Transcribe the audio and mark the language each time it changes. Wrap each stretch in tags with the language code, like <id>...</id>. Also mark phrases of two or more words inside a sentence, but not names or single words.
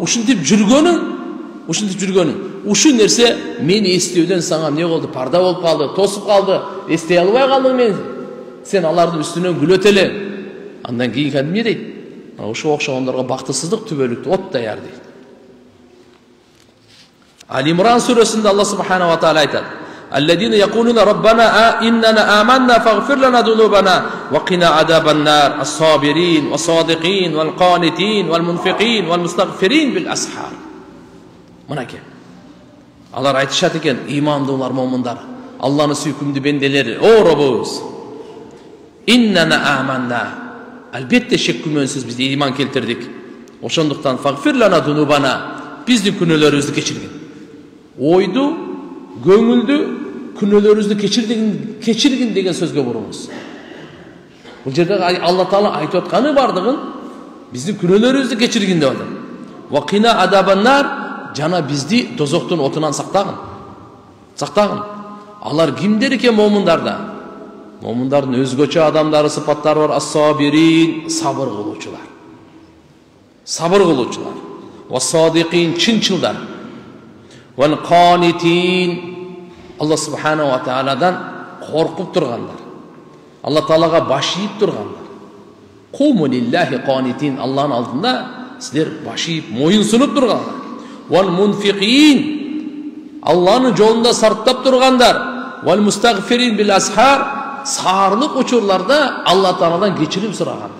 <ky>Ушинтип жүргөнүң, ушу нерсе мени эстөөдөн сага эмне болду? Парда болуп калды, тосуп калды, эстей албай калдың мени. Sen алардын үстүнөн күлөт эле. Андан кийин кәдимге дейт. Ошо окшогондорго бактысыздык түбөлүктү от даяр дейт.</ky> <ar>Ал-Имран сүрөсүндө Аллах سبحانه وتعالى айтат: "الذين يقولون ربنا إننا آمنا فاغفر لنا ذنوبنا وقنا عذاب النار الصابرين والصادقين والقانتين والمنفقين والمستغفرين بالأسحار."</ar> <ky>Мынакей. Алар айтышат экен, имандуулар, момундар, Алланын сүйкүмдүү бенделери, о Роббубуз,</ky> <ar>إننا آمنا,</ar> <ky>албетте шек күмөнсүз биз иман келтирдик.</ky> <ar>Ошондуктан فاغفر لنا ذنوبنا,</ar> <ky>биздин күнөөлөрүбүздү кечиргин. Ойду, көңүлдү, күнөөлөрүбүздү кечиргин деген сөзгө буруңуз. Бул жерде Алла Таала айтып атканы бардыгын биздин күнөөлөрүбүздү кечиргин деп атат.</ky> <ar>وقنا عذاب النار,</ar> <ky>жана бизди дозоктун отунан сактагын. Сактагын. Алар кимдер экен момундарда? Момундардын өзгөчө адамдары сыпаттары бар. Ас-сабирин, сабыр кылуучулар. Сабыр кылуучулар. Ва-садиқин, чынчылдар. Вал-қанитин, Алла</ky> <ar>سبحانه وتعالى</ar> <ky>коркуп тургандар. Алла Таалага баш ийип тургандар.</ky> <ar>قوموا لله قانتين,</ar> <ky>Алланын алдында силер баш ийип, моюн сунуп тургандар. Вал-мунфиқин, Алланын жолунда сарптап тургандар.</ky> <ar>والمستغفرين بالأسحار,</ar> <ky>саарлык учурларда Алла Тааладан кечирим сурагандар.</ky>